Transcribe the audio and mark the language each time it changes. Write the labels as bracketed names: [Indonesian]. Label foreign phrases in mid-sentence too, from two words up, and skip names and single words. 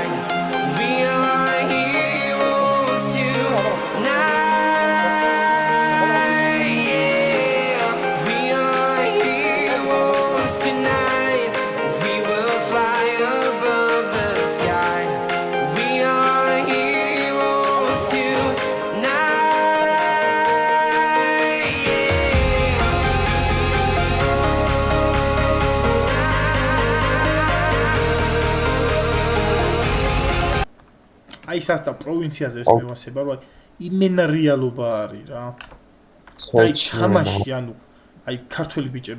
[English] We are heroes tonight. Yeah. We are heroes tonight. We will fly above the sky. We are heroes [Georgian] აი სასტა პროვინციაზე ეს მევასება რომ იმენა რეალობა არის რა აი თამაში ანუ აი ქართველი ბიჭები